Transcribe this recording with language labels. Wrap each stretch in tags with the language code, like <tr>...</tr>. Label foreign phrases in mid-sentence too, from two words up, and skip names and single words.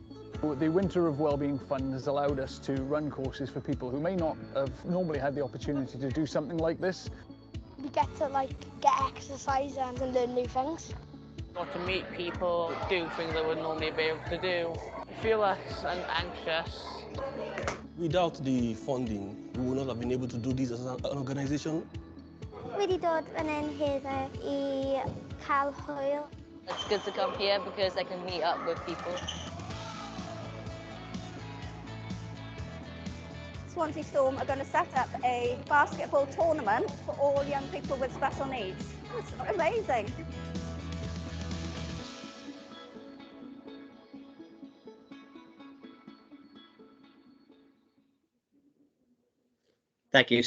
<en>The Winter of Wellbeing Fund has allowed us to run courses for people who may not have normally had the opportunity to do something like this. We get to get exercise and learn new things. Got to meet people, do things I wouldn't normally be able to do, feel less anxious. Without the funding, we would not have been able to do this as an organisation.</en> <cy>Wedi dod fan hyn heddiw I cael hwyl.</cy> <en>It's good to come here because I can meet up with people. Swansea Storm are going to set up a basketball tournament for all young people with special needs. It's amazing. Thank you.</en>